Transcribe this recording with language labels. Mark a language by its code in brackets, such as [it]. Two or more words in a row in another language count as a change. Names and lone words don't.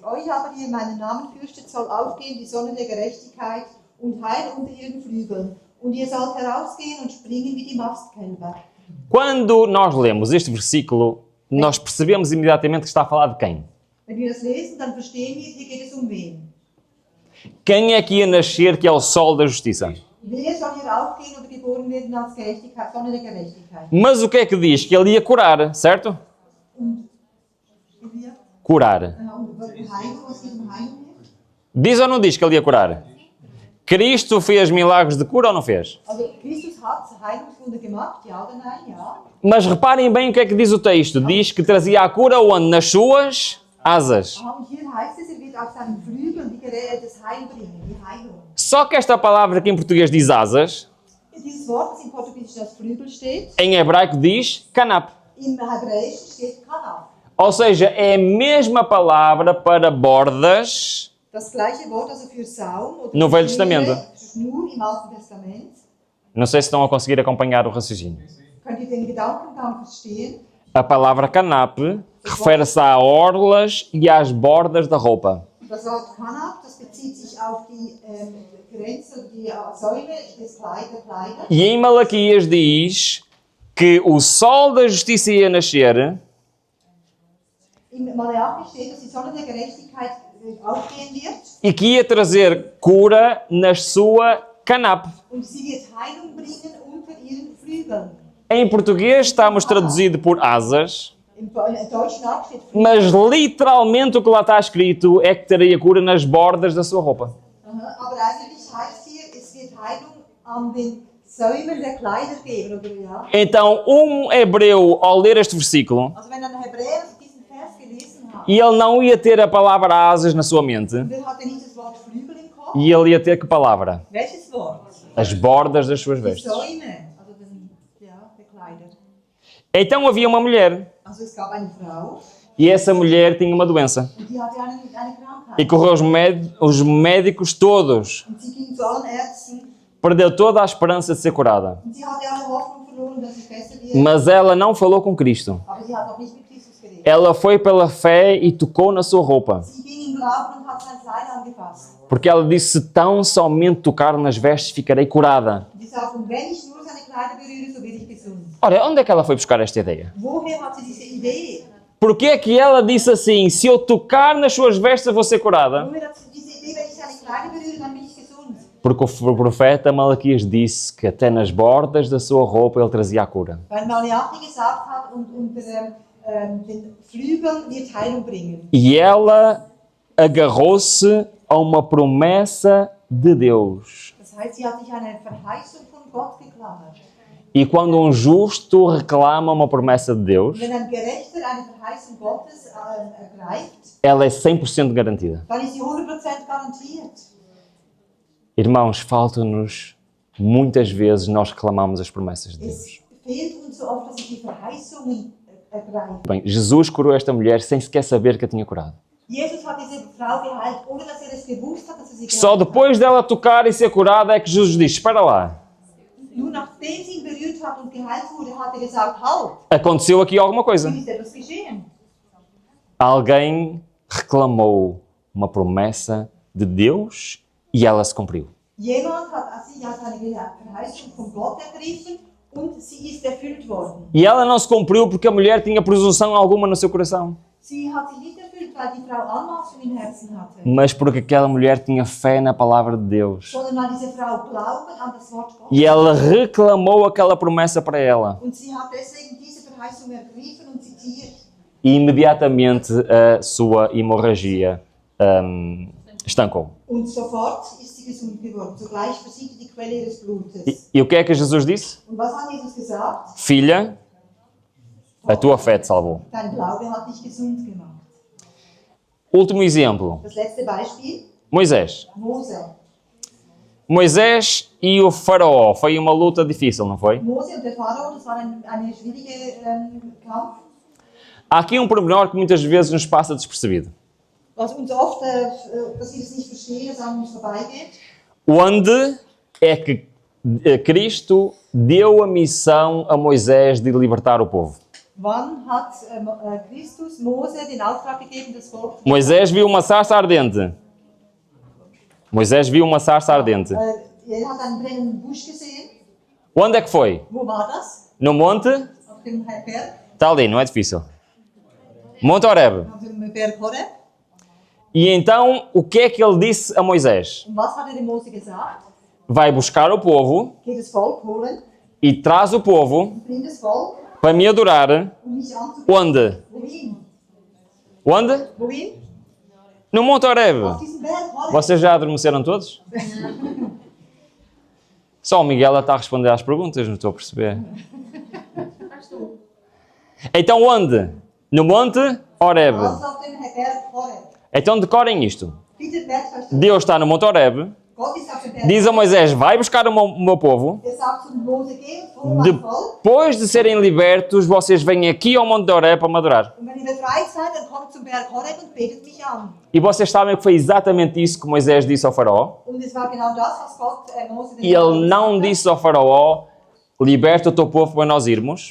[de] Euch aber, die ihr meinen Namen fürchtet, soll aufgehen die Sonne der Gerechtigkeit und Heil unter ihren Flügeln. Und ihr sollt herausgehen und springen wie die Mastkälber. [pt] Quando nós lemos este versículo, nós percebemos imediatamente que está a falar de quem? [de] Wenn wir das lesen, dann verstehen wir, hier geht es um wen. [pt] Quem é que ia nascer que é o sol da justiça? [de] Wer soll hier aufgehen oder geboren werden als Gerechtigkeit, Sonne der Gerechtigkeit? [pt] Mas o que é que diz? Que ele ia curar, certo? [de] Wir? [pt] Curar. [de] Und Heilung, was geht um Heilung hier? [pt] Diz ou não diz que ele ia curar? Cristo fez milagres de cura ou não fez? [de] Also Christus hat Heilungswunder gemacht, ja oder nein? Ja. [pt] Mas reparem bem o que é que diz o texto. Diz que trazia a cura onde? Nas suas asas. [de] Und hier heißt es, wird auf seinen Flügeln die das Heil bringen, die Heilung. [pt] Só que esta palavra que em português diz asas, [de] Dieses Wort, das im Portugiesischen als Flügel steht, [pt] em hebraico diz kanap. [de] im Hebräischen steht Kanaf. [pt] Ou seja, é a mesma palavra para bordas [de] Das gleiche Wort also für Saum oder [pt] No [de] für [pt] Velho Testamento. [de] Schnur im Alten Testament. [pt] Não sei se estão a conseguir acompanhar o raciocínio. [de] Könnt ihr den Gedankengang verstehen? [pt] A palavra kanap refere-se a orlas e às bordas da roupa. [de] Das Wort Kanaf, das bezieht sich auf die Grenze, die Säule des Kleider. [pt] E em Malaquias diz que o sol da justiça ia nascer [de] Im Malachi steht, dass die Sonne der Gerechtigkeit aufgehen wird [pt] e que ia trazer cura na sua kanap. [de] und sie wird Heilung bringen unter ihren Flügeln. [pt] Em português estamos traduzido por asas, [de] Im Deutschen auch steht Flügel. [pt] mas literalmente o que lá está escrito é que teria cura nas bordas da sua roupa. [de] Aber eigentlich heißt hier, es wird Heilung an den Säumen der Kleider geben, oder ja? [pt] Então, um hebreu, ao ler este versículo, [de] Also wenn ein Hebräer diesen Vers gelesen hat, [pt] e ele não ia ter a palavra asas na sua mente, [de] wer hat denn nicht das Wort Flügel im Kopf? [pt] e ele ia ter que palavra? [de] Welches Wort? [pt] As bordas das suas [de] Die [pt] vestes. [de] Säume, also der Kleider. [pt] Então havia uma mulher, [de] Also es gab eine Frau [pt] e essa mulher tinha uma doença. [de] und die hatte eine Krankheit. [pt] E correu os médicos todos. [de] Und sie ging zu allen Ärzten [pt] Perdeu toda a esperança de ser curada. [de] und sie hatte alle Hoffnung verloren, dass es besser wird. [pt] Mas ela não falou com Cristo. [de] Aber sie hat auch nicht mit Christus geredet. [pt] Ela foi pela fé e tocou na sua roupa. [de] Sie ging im Glauben und hat sein Kleid angefasst. [pt] Porque ela disse, tão somente tocar nas vestes ficarei curada. [de] Und sie sagte, wenn ich nur seine Kleider berühre, so werde ich gesund. [pt] Ora, onde é que ela foi buscar esta ideia? [de] Woher hat sie diese Idee? [pt] Porquê é que ela disse assim, se eu tocar nas suas vestes eu vou ser curada? [de] Woher hat sie diese Idee, wenn ich seine Kleider berühre, dann bin ich gesund? [pt] Porque o profeta Malaquias disse que até nas bordas da sua roupa ele trazia a cura. [de] Weil Malachi gesagt hat, und unter den Flügeln wird Heilung bringen. [pt] E ela agarrou-se a uma promessa de Deus. [de] Das heißt, sie hat sich an eine Verheißung von Gott geklammert. [pt] E quando um justo reclama uma promessa de Deus, [de] Wenn ein Gerechter eine Verheißung Gottes ergreift, [pt] ela é 100% garantida. [de] dann ist sie 100% garantiert. [pt] Irmãos, falta-nos, muitas vezes nós reclamamos as promessas de Deus. [de] Es fehlt uns so oft, dass wir die Verheißungen ergreifen. [pt] Bem, Jesus curou esta mulher sem sequer saber que a tinha curado. [de] Jesus hat diese Frau geheilt, ohne dass es gewusst hat, dass sie [pt] Só [de] geheilt hat. [pt] depois dela tocar e ser curada é que Jesus diz, espera lá, [de] Nur nachdem sie ihn berührt hat und geheilt wurde, hat er gesagt, halt, [pt] aconteceu aqui alguma coisa. [de] hier ist etwas geschehen. [pt] Alguém reclamou uma promessa de Deus e ela se cumpriu. [de] Jemand hat eine Verheißung von Gott ergriffen und sie ist erfüllt worden. [pt] E ela não se cumpriu porque a mulher tinha presunção alguma no seu coração, [de] Sie hat sich nicht erfüllt, weil die Frau Anmaßung im Herzen hatte, [pt] mas porque aquela mulher tinha fé na palavra de Deus. [de] sondern weil diese Frau Glauben an das Wort Gottes [pt] E ela reclamou aquela promessa para ela. [de] und sie hat deswegen diese Verheißung ergriffen und zitiert. [pt] E imediatamente a sua hemorragia estancou. [de] Und sofort ist sie gesund geworden. Sogleich versiegte die Quelle ihres Blutes. [pt] E o que é que Jesus disse? [de] Und was hat Jesus gesagt? [pt] Filha, a tua fé te salvou. [de] Dein Glaube hat dich gesund gemacht. [pt] Último exemplo, [de] Das letzte Beispiel, [pt] Moisés. [de] Mose. [pt] Moisés e o faraó, foi uma luta difícil, não foi? [de] Mose und der Pharao, das war eine schwierige Kampf. [pt] Há aqui pormenor que muitas vezes nos passa despercebido. [de] Was uns oft, dass wir es nicht verstehen, dass an uns vorbeigeht. [pt] Onde é que Cristo deu a missão a Moisés de libertar o povo? [de] Wann hat Christus Mose den Auftrag gegeben, das Volk zu [pt] Moisés viu uma sarça ardente. Moisés viu uma sarça ardente. [de] Er hat einen brennenden Busch gesehen. [pt] Onde é que foi? [de] Wo war das? [pt] No monte? [de] Auf dem Berg? [pt] Está ali, não é difícil. Monte Horeb. [de] Auf dem Berg Horeb. [pt] E então, o que é que ele disse a Moisés? [de] Und was hat dem Mose gesagt? [pt] Vai buscar o povo [de] Geh das Volk holen, [pt] e traz o povo [de] bring das Volk, [pt] para me adorar. [de] mich anzubeten. [pt] Onde? [de] Wohin? [pt] Onde? [de] Wohin? [pt] No Monte Horeb. [de] Auf diesem Berg Horeb. [pt] Vocês já adormeceram todos? Só o Miguel está a responder às perguntas, não estou a perceber. Então onde? No Monte Horeb. [de] Also auf dem Berg Horeb. [pt] Então decorem isto. [de] Bitte merkt euch das. [pt] Deus está no Monte Horeb, [de] Gott ist auf dem Berg. [pt] diz a Moisés, vai buscar o meu povo. [de] Er sagt zu Mose, geh und hol mein Volk. [pt] Depois de serem libertos, vocês vêm aqui ao Monte Horeb para me adorar. [de] Und wenn ihr befreit seid, dann kommt zum Berg Horeb und betet mich an. [pt] E vocês sabem que foi exatamente isso que Moisés disse ao faraó. [de] Und es war genau das, was Gott Mose den [pt] E ele não [de] gesagt hat. [pt] disse ao faraó, liberta o teu povo para nós irmos.